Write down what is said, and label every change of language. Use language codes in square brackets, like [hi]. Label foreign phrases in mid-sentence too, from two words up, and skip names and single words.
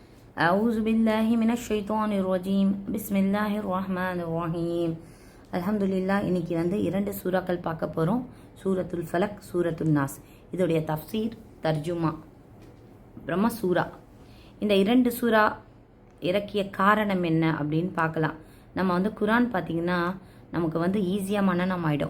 [ar] أعوذ بالله من الشيطان الرجيم بسم الله الرحمن الرحيم அல்ஹம்துலில்லா. [ta] இன்னைக்கு இரண்டு சூறாக்கள் பார்க்க போகிறோம். சூரத்துல் ஃபலக், சூரத்துல் நாஸ். இதோடைய தஃப்சீர், தர்ஜுமா, பிரம்ம சூரா. இந்த இரண்டு சூறா இறக்கிய காரணம் என்ன அப்படின்னு பார்க்கலாம். நம்ம குரான் பார்த்திங்கன்னா நமக்கு ஈஸியாக மனனம் ஆகிடும்.